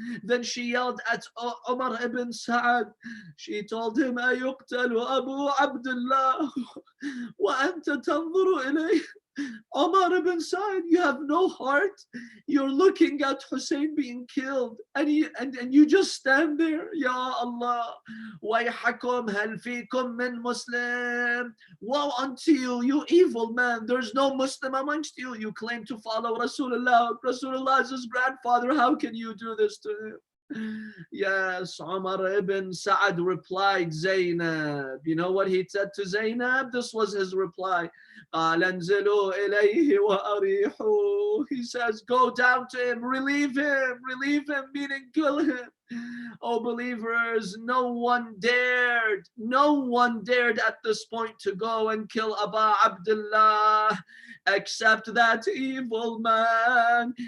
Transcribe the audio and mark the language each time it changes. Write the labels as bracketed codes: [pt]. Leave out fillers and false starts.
[en] Then she yelled at Umar ibn Sa'ad. She told him, [ar] أَيُقْتَلُ Abu Abdullah wa anta tanzuru ilayh. [en] Umar ibn inside. You have no heart. You're looking at Hussein being killed, and you just stand there. [ar] Ya Allah, وَيْحَكُمْ هَلْ فِيكُمْ مِنْ مُسْلِمٍ. [en] Woe unto you, you evil man. There's no Muslim amongst you. You claim to follow Rasulullah. Rasulullah is his grandfather. How can you do this to him? Yes, Umar ibn Sa'ad replied, Zainab. You know what he said to Zainab? This was his reply. [ar] قال انزلوا إليه وأريحوا. [en] He says, go down to him, relieve him, meaning kill him. Oh believers, no one dared at this point to go and kill Aba Abdullah except that evil man.